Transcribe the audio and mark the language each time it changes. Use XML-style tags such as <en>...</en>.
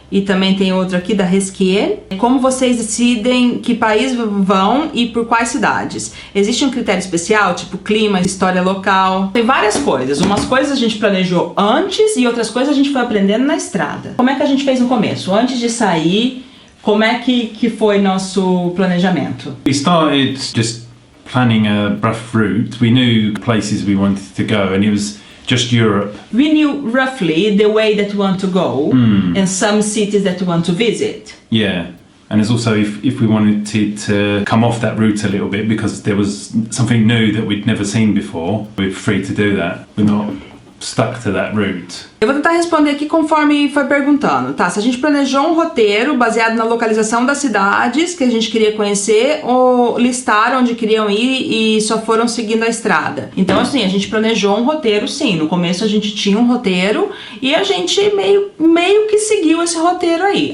<pt>E também tem outra aqui da Resquier. Como vocês decidem que país vão e por quais cidades? Existe um critério especial, tipo clima, história local? Tem várias coisas. Umas coisas a gente planejou antes e outras coisas a gente foi aprendendo na estrada. Como é que a gente fez no começo? Antes de sair, como é que foi nosso planejamento?</pt> <en>We started just planning a rough route. We knew places we wanted to go and it was just Europe. We knew roughly the way that we want to go and some cities that we want to visit. Yeah. And there's also if we wanted to come off that route a little bit because there was something new that we'd never seen before, we're free to do that. We're not stuck to that route.</en> <pt>Eu vou tentar responder aqui conforme foi perguntando, tá? Se a gente planejou um roteiro baseado na localização das cidades que a gente queria conhecer ou listaram onde queriam ir e só foram seguindo a estrada. Então, assim, a gente planejou um roteiro, sim. No começo a gente tinha um roteiro e a gente meio que seguiu esse roteiro aí.</pt>